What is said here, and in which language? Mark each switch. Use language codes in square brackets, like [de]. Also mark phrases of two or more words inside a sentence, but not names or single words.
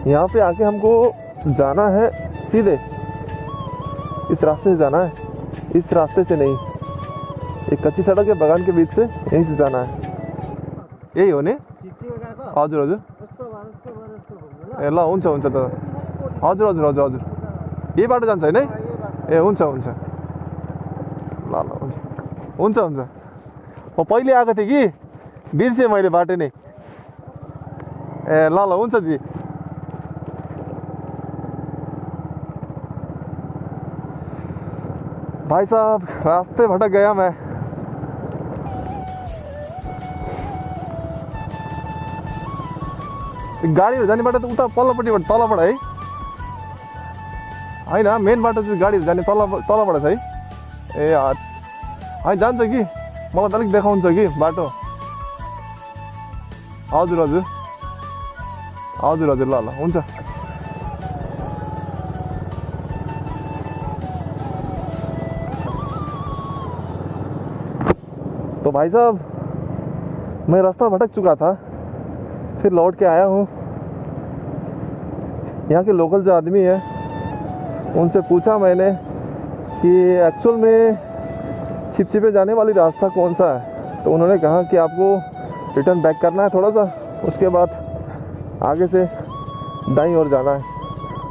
[hi] यहाँ पे आके हमको जाना है सीधे, इस रास्ते से जाना है, इस रास्ते से नहीं। एक कच्ची सड़क है बगान के बीच से, यहीं से जाना है। [ne] यही हो नि? हजुर हजुर, ए ल हुन्छ हुन्छ त। हजुर हजुर हजुर हजुर, यही बाटो जान्छ होइन? ए हुन्छ हुन्छ, ल ल हुन्छ हुन्छ हुन्छ। म पहिले आएको थिएँ कि, बिर्सेँ मैले बाटो नै। ए ल ल हुन्छ दिदी। [hi] भाई साहब रास्ते भटक गया मैं। [ne] गाडीहरू जाने बाटो त उता पल्लोपट्टिबाट तलबाट है होइन? मेन बाटो चाहिँ गाडीहरू जाने तलबाट छ है? ए होइन जान्छ कि, मलाई त अलिक देखाउँछ कि बाटो। हजुर हजुर हजुर हजुर, ल ल हुन्छ। [hi] तो भाई साहब मैं रास्ता भटक चुका था, फिर लौट के आया हूँ। यहाँ के लोकल जो आदमी है उनसे पूछा मैंने कि एक्चुअल में छिपछिपे जाने वाली रास्ता कौन सा है, तो उन्होंने कहा कि आपको [en] return back [hi] करना है थोड़ा सा, उसके बाद आगे से दाईं ओर जाना है।